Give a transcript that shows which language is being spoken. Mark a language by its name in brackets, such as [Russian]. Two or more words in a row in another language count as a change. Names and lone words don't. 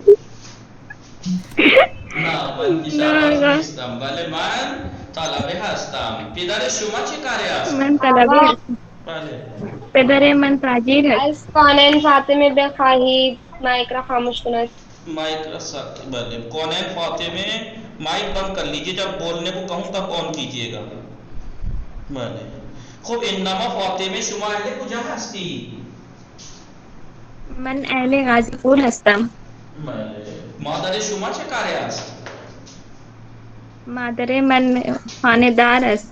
[Persian] نه من کشاورز نیستم. بله من طلبه هستم. پدر شما چه کاره است؟ من طلبه هستم. بله. پدر من تاجر است. از کانین فاطمه بخواهید مایک را خاموش کند. مائک بله. [Urdu] کونین فاطمه مائک بند کر لیجیے، جب بولنے کو کہوں تب آن کیجیے گا. [Persian] بله. خب انما فاطمه شما اهل کجا هستی؟ من اهل غازی پور هستم. بله. مادر شما چه کاره است؟ مادر من خانه‌دار است.